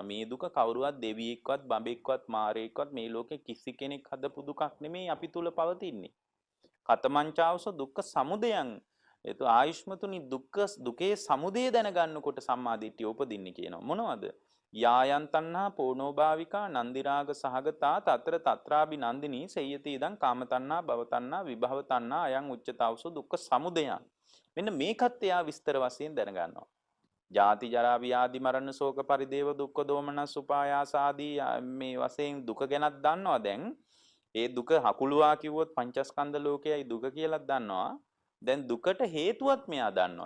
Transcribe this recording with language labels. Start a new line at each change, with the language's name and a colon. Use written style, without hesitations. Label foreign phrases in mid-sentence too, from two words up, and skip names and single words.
Sinhala: මේ දුක කවුරුවත් දෙවියෙක්වත් බඹෙක්වත් මාරයෙක්වත් මේ ලෝකේ කිසි කෙනෙක් හදපු දුකක් නෙමෙයි අපි තුල පවතින්නේ.
Pali: කතමංචාවස දුක්ඛ සමුදයං.
Sinhala: ඒතු ආයුෂ්මතුනි දුකේ සමුදය දැනගන්නකොට සම්මාදිට්ඨිය උපදින්නේ කියනවා. මොනවද?
Pali: යායන් තණ්හා පෝනෝ භාවිකා නන්දිරාග සහගතා తත්‍ර తත්‍රාබි නන්දිනී සේයති ඉදං කාම තණ්හා භව තණ්හා විභව තණ්හා අයං උච්චතාවස දුක්ඛ සමුදයං.
Sinhala: මෙන්න මේකත් එයා විස්තර වශයෙන් දැනගන්නවා. ජාති ජරා ව්‍යාධි මරණ ශෝක පරිදේව දුක්ඛ දෝමනස් උපායාස ආදී මේ වශයෙන් දුක ගැනත් දන්නවා දැන්. ඒ දුක හකුලුවා කිව්වොත් පංචස්කන්ධ ලෝකයයි දුක කියලා දන්නවා. දැන් දුකට හේතුවත් මෙයා දන්නවා.